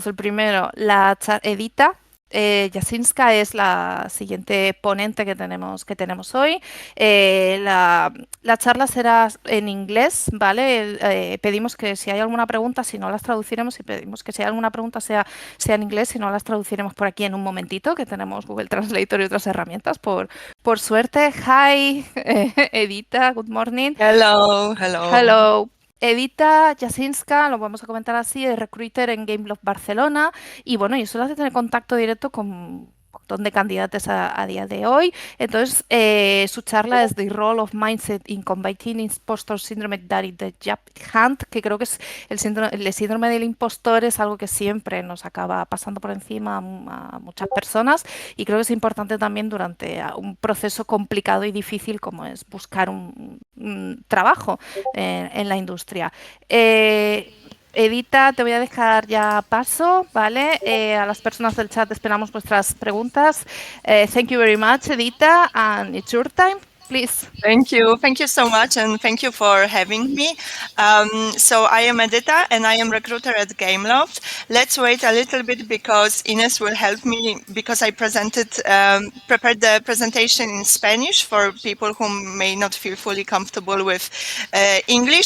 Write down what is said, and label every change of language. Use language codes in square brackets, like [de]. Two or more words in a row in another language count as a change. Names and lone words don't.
[es] El primero, Edyta Jasinska es la siguiente ponente que tenemos hoy. La charla será en inglés, ¿vale? Pedimos que si hay alguna pregunta, si no las traduciremos, y pedimos que si hay alguna pregunta sea en inglés, si no las traduciremos por aquí en un momentito, que tenemos Google Translator y otras herramientas por suerte. [en] Hi, Edyta, good morning. Hello, hello. Hello. [es] Edyta Jasinska, lo vamos a comentar así, es recruiter en Femloft Barcelona y bueno, y eso lo hace tener contacto directo con un montón de candidatos a día de hoy. Entonces, su charla es The Role of Mindset in Combating Impostor Syndrome that is the Job Hunt, que creo que es el síndrome del impostor, es algo que siempre nos acaba pasando por encima a muchas personas y creo que es importante también durante un proceso complicado y difícil como es buscar un trabajo en la industria. Edyta, te voy a dejar ya paso, ¿vale? A las personas del chat esperamos vuestras preguntas. [en] Thank you very much, Edyta, and it's your time. Please. Thank you so much, and thank you for having me. So I am Edyta, and I am recruiter at Gameloft. Let's wait a little bit because Ines will help me because I prepared the presentation in Spanish for people who may not feel fully comfortable with English.